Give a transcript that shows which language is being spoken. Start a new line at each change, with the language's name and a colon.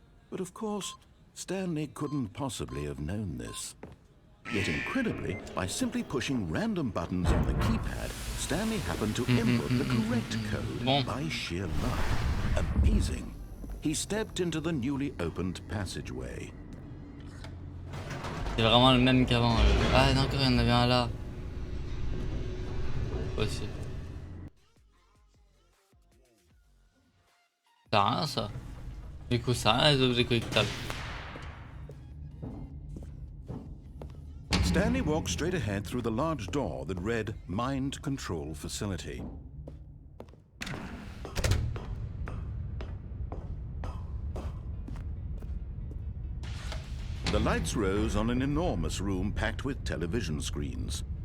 English: But of course, Stanley couldn't possibly have known this. Yet incredibly, by simply pushing random buttons on the keypad, Stanley happened to input the correct code by sheer luck. Amazing. He stepped into the newly opened passageway.
French: C'est vraiment le même qu'avant. Ah non, encore il y en avait un là. Aussi. Ça a rien ça. Du coup ça a rien les objets collectables.
English: Stanley walked straight ahead through the large door that read Mind Control Facility. The lights rose on an enormous room packed with television screens.